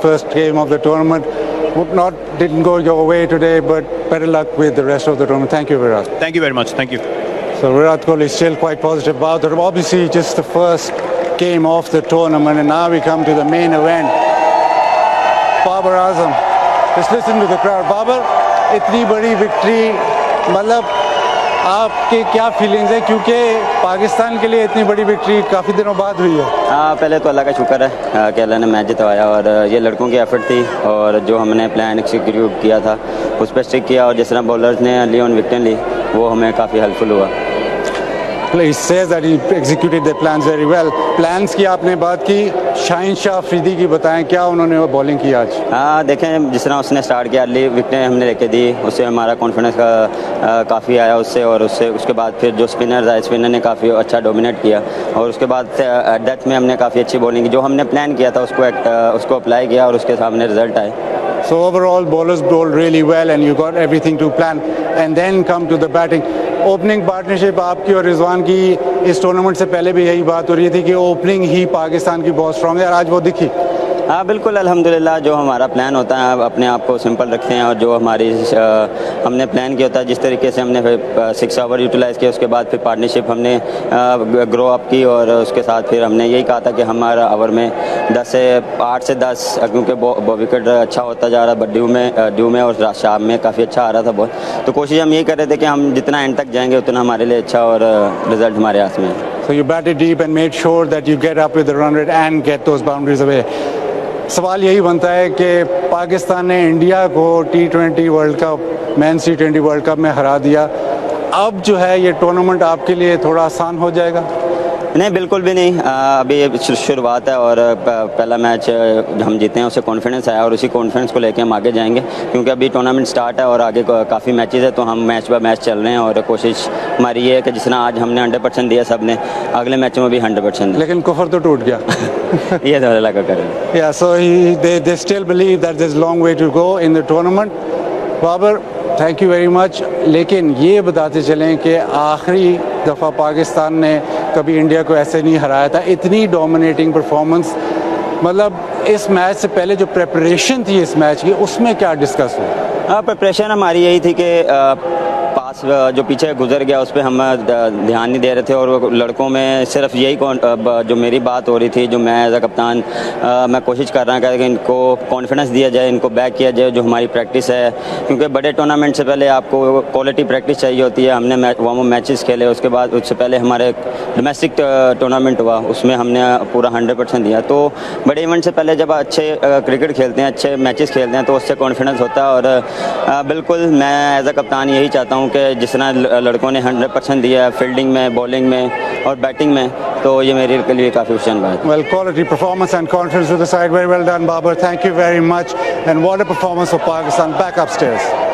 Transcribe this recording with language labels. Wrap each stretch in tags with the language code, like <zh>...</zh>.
<en>First game of the tournament. Didn't go your way today, but better luck with the rest of the tournament. Thank you, Virat. Thank you very much. Thank you. So Virat Kohli is still quite positive about it. Obviously, just the first game of the tournament, and now we come to the main event. Babar Azam. Just listen to the crowd.</en> <hi>Babar, itni badi victory, मतलब आपके क्या feelings है, क्योंकि पाकिस्तान के लिए इतनी बड़ी victory काफ़ी दिनों बाद हुई है? पहले तो अल्लाह का शुक्र है कि अल्लाह ने मैच जितवाया, और ये लड़कों की एफर्ट थी, और जो हमने प्लान एक्सिक्यूट किया था उस पर स्टिक किया, और जिस तरह बॉलर्स ने अर्ली ऑन विकेट ली वो हमें काफ़ी हेल्पफुल हुआ.</hi> <en>He says that he executed their plans very well.</en> <hi>Plans की आपने बात की, शाहीन शाह अफरीदी की बताएं, क्या उन्होंने वो बॉलिंग की आज? देखें जिस तरह उसने स्टार्ट किया, अर्ली विकेटें हमने लेके दी, उससे हमारा कॉन्फिडेंस काफ़ी आया उससे, और उसके बाद फिर जो स्पिनर्स आए, स्पिनर ने काफ़ी अच्छा डोमिनेट किया, और उसके बाद डेथ में हमने काफ़ी अच्छी बॉलिंग की. जो हमने प्लान किया था उसको अप्लाई किया, और उसके सामने रिजल्ट आए.</hi> <en>So overall, bowlers bowled really well, and you got everything to plan, and then come to the batting.</en> <hi>Opening partnership आपकी और रिजवान की इस टूर्नामेंट से पहले भी यही बात हो रही थी कि ओपनिंग ही पाकिस्तान की बहुत स्ट्रांग है, और आज वो दिखी. हाँ बिल्कुल, अल्हम्दुलिल्लाह जो हमारा प्लान होता है अपने आप को सिंपल रखते हैं और जो हमारी हमने प्लान किया होता है जिस तरीके से हमने फिर 6 ओवर यूटिलाइज़ किया, उसके बाद फिर पार्टनरशिप हमने ग्रो अप की और उसके साथ फिर हमने यही कहा था कि हमारा ओवर में 8 से 10 क्योंकि विकेट अच्छा होता जा रहा है, ड्यू में और शाम में काफ़ी अच्छा आ रहा था बॉल, तो कोशिश हम यही कर रहे थे कि हम जितना एंड तक जाएंगे उतना हमारे लिए अच्छा और रिजल्ट हमारे हाथ में है।</hi> <en>So you batted deep and made sure that you get up with the run rate and get those boundaries away.</en> <hi>सवाल यही बनता है कि पाकिस्तान ने इंडिया को T20 world cup, mains T20 world cup में हरा दिया, अब जो है ये टूर्नामेंट आपके लिए थोड़ा आसान हो जाएगा? नहीं, बिल्कुल भी नहीं। अभी शुरुआत है और पहला मैच हम जीते हैं, उससे कॉन्फिडेंस आया और उसी कॉन्फिडेंस को लेके हम आगे जाएंगे क्योंकि अभी टूर्नामेंट स्टार्ट है और आगे काफ़ी मैचेस है, तो हम मैच बाय मैच चल रहे हैं और कोशिश हमारी ये है कि जितना आज हमने 100% दिया सब ने, अगले मैचों में भी 100%। लेकिन कुफर तो टूट गया। ये तो लगा करें।</hi> <en>Yeah, so they still believe that there's a long way to go in the tournament. Babar, thank you very much.</en> <hi>लेकिन ये बताते चलें कि आखिरी दफ़ा पाकिस्तान ने कभी इंडिया को ऐसे नहीं हराया था, इतनी डोमिनेटिंग परफॉर्मेंस, मतलब इस मैच से पहले जो प्रेपरेशन थी इस मैच की उसमें क्या डिस्कस हुआ? प्रिपरेशन हमारी यही थी कि पास जो पीछे गुजर गया उस पर हम ध्यान नहीं दे रहे थे और लड़कों में सिर्फ यही जो मेरी बात हो रही थी, जो मैं</hi> <en>as a कप्तान</en> <hi>मैं कोशिश कर रहा था कि इनको कॉन्फिडेंस दिया जाए, इनको बैक किया जाए, जो हमारी प्रैक्टिस है, क्योंकि बड़े टूर्नामेंट से पहले आपको क्वालिटी प्रैक्टिस चाहिए होती है। हमने वार्म अप मैचेस खेले, उसके बाद उससे पहले हमारे डोमेस्टिक टूर्नामेंट हुआ, उसमें हमने पूरा 100% दिया। तो बड़े इवेंट से पहले जब अच्छे क्रिकेट खेलते हैं, अच्छे मैचेस खेलते हैं तो उससे कॉन्फिडेंस होता है और बिल्कुल मैं</hi> <en>as a कप्तान</en> <hi>यही चाहता हूँ कि जितना लड़कों ने 100% दिया है फील्डिंग में, बॉलिंग में और बैटिंग में, तो ये मेरे लिए काफ़ी खुशन बात है।</hi> <en>Well, quality performance and confidence with the side. Very well done, Babar. Thank you very much. And what a performance for Pakistan. Back upstairs.</en>